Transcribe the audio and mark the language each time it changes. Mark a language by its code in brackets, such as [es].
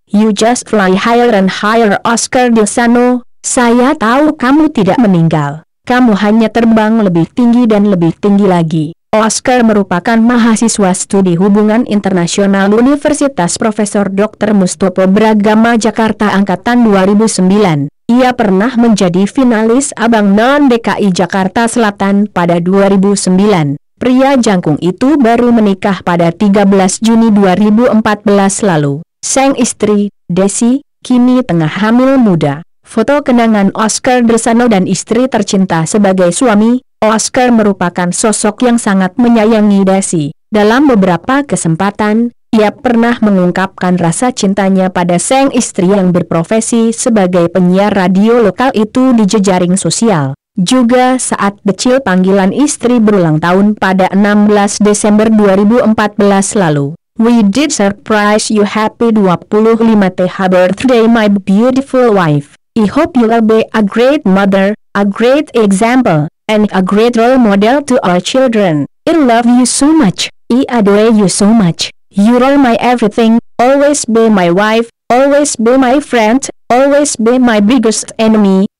[en] You just fly higher and higher. [id] Oscar Desano, saya tahu kamu tidak meninggal. Kamu hanya terbang lebih tinggi dan lebih tinggi lagi. Oscar merupakan mahasiswa studi hubungan internasional Universitas Profesor Dr. Mustopo Bragama Jakarta angkatan 2009. Ia pernah menjadi finalis Abang Non DKI Jakarta Selatan pada 2009. Pria jangkung itu baru menikah pada 13 Juni 2014 lalu. Sang istri, Desi, kini tengah hamil muda. Foto kenangan Oscar Desano dan istri tercinta sebagai suami. Oscar merupakan sosok yang sangat menyayangi Desi. Dalam beberapa kesempatan, ia pernah mengungkapkan rasa cintanya pada sang istri yang berprofesi sebagai penyiar radio lokal itu di jejaring sosial. Juga saat kecil panggilan istri berulang tahun pada 16 Desember 2014 lalu. [en] We did surprise you, happy 25th birthday my beautiful wife. I hope you will be a great mother, a great example, and a great role model to our children. I love you so much. I adore you so much. You are my everything, always be my wife, always be my friend, always be my biggest enemy.